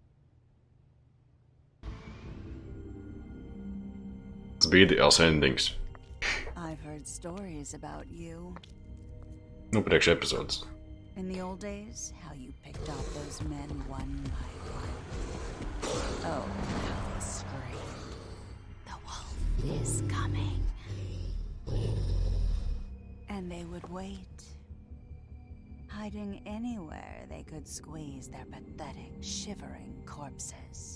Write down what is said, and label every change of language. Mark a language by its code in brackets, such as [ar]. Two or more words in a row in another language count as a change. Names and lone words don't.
[lv] Tas bija ideāls endings. [en] I've heard stories about you. [lv] Nu, priekš epizodes. [en] In the old days, how you picked off those men one by one. Oh, how they screamed. The wolf is coming. And they would wait, hiding anywhere they could squeeze their pathetic, shivering corpses.